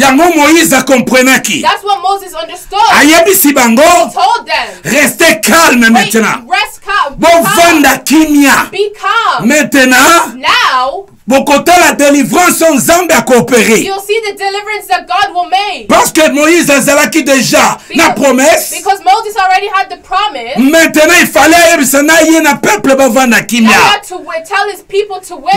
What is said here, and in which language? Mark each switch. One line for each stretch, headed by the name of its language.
Lingala: Yango Moïse akomprenaki,
English: That's what Moses understood.
Lingala: ayebisi bango
English: Told them,
French: restez calme
English: wait,
French: maintenant,
English: rest calm.
Lingala: bovanda kimia.
English: Be calm.
French: Maintenant
English: Now,
Lingala: bokotala délivrance oyo nzambe akoopere,
English: you'll see the deliverance that God will make.
French: parce que Moïse azalaki déjà na promesse.
English: Because Moses already had the promise.
Lingala: Maintenant il fallait ayebisa na ye na peuple bavanda
English: Now he
Lingala: kimia.
English: had to tell his people to wait.